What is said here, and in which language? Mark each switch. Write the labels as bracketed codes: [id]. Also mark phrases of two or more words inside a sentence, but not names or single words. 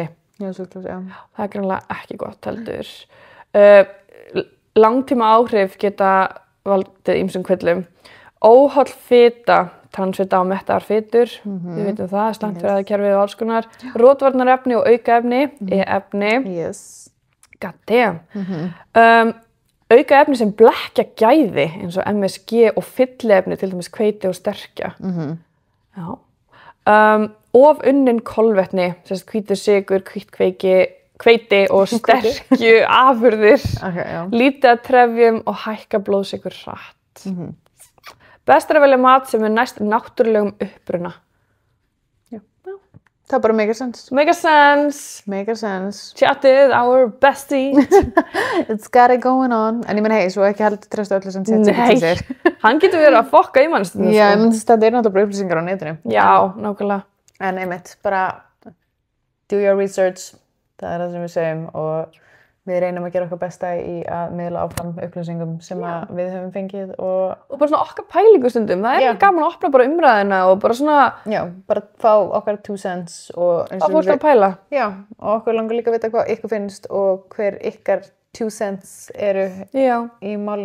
[is] Já, súkralósi, já. Það er greinlega ekki gott heldur. Langtíma áhrif geta valdið ýmsum kvillum. Óholl fita, transfita og mettaðar fitur, við veitum það, slæmt fyrir aðkerfið og alls konar. Rotvarnarefni og aukaefni, efni. [en] Yes. God damn. [is] Aukaefni sem blekkja gæði eins og MSG og fylliefni, til dæmis hveiti og sterkja. Já. Of unnin kolvetni, hvítur sykur, hvítkveiki, hveiti og sterkju afurðir, Ok, já. lítið að trefjum og hækka blóðsykur hratt. Best er að velja mat sem er næst náttúrulegum uppruna. Það bara [en] make sense. Make a sense. Make sense. Chatið, our bestie. It's got it going on. [is] En ég menn, hei, svo ekki heldur treystu öllu sem ChatGPT segir. Hann getur verið að fokka í mannstundum. Já, ég menn þetta er náttúrulega upplýsingar á netinu. Já, nákvæmlega. En einmitt, bara [en] do your research. [is] Það er það sem við segjum og við reynum að gera okkar besta í að miðla áfram upplýsingum sem að við höfum fengið og bara svona okkar pælingu stundum. Það er gaman að opna bara umræðina og bara svona... Já, bara fá okkar 2 cents og... Að fólk að pæla. Já, og okkur langar líka að vita hvað ykkur finnst og hver ykkar 2 cents eru í málinu.